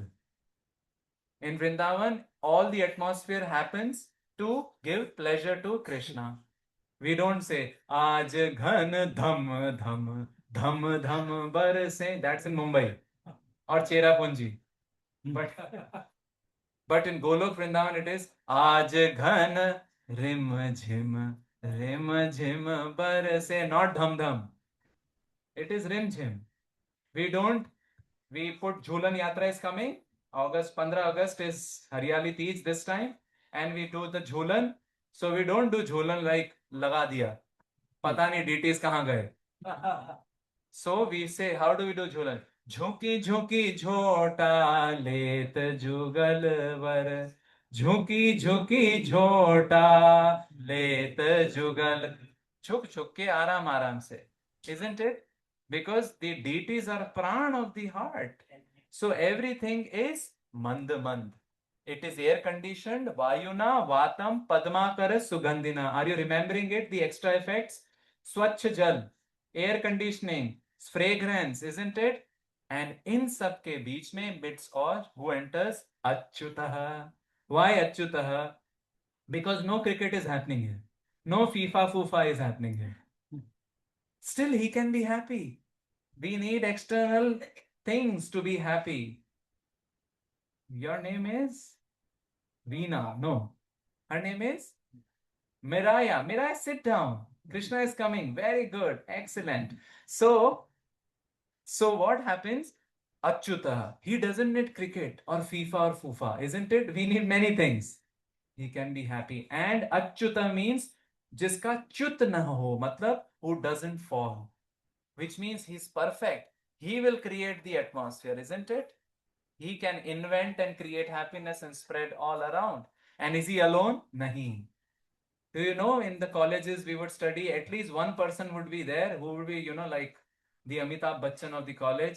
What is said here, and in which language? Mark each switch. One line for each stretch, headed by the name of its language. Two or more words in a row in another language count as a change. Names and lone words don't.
English: In Vrindavan, all the atmosphere happens to give pleasure to Krishna. We don't say,
Hindi: आज घन धम धम धम धम बरसे.
English: That's in Mumbai or Cherrapunji. But, but in Golok Vrindavan, it is
Hindi: आज घन रिम झिम बरसे.
English: Not
Hindi: धम धम.
English: It is
Hindi: रिम झिम.
English: We don't, we put Jhulan Yatra is coming. August, 15 August is Hariyali Teej this time. And we do the Jhulan. So we don't do Jhulan like
Hindi: लगा दिया. पता नहीं DTs कहाँ गए.
English: So we say, how do we do Jhulan?
Braj: झुकी झुकी झोटा लेत जुगल वर. झुकी झुकी झोटा लेत जुगल.
Hindi: झुक झुक के आराम आराम से.
English: Isn't it? Because the deities are pran of the heart. So everything is
Hindi: मंद मंद.
English: It is air conditioned.
Sanskrit: वायुना, वातम्, पद्माकर, सुगन्धिना.
English: Are you remembering it? The extra effects?
Hindi: स्वच्छ जल,
English: air conditioning, fragrance, isn't it? And in
Hindi: सबके बीच में
English: midst or who enters? Achyutah. Why Achyutah? Because no cricket is happening here. No FIFA Fufa is happening here. Still he can be happy. We need external things to be happy. Your name is Veena. No. Her name is Miraya. Miraya, sit down. Krishna is coming. Very good. Excellent. So what happens? Achyuta. He doesn't need cricket or FIFA or Fufa, isn't it? We need many things. He can be happy. And Achyuta means
Hindi: जिसका छूट न हो,
English: matlab who doesn't fall, which means he's perfect. He will create the atmosphere, isn't it? He can invent and create happiness and spread all around. And is he alone? Nahi. Do you know in the colleges we would study, at least one person would be there who would be, like the Amitabh Bachchan of the college.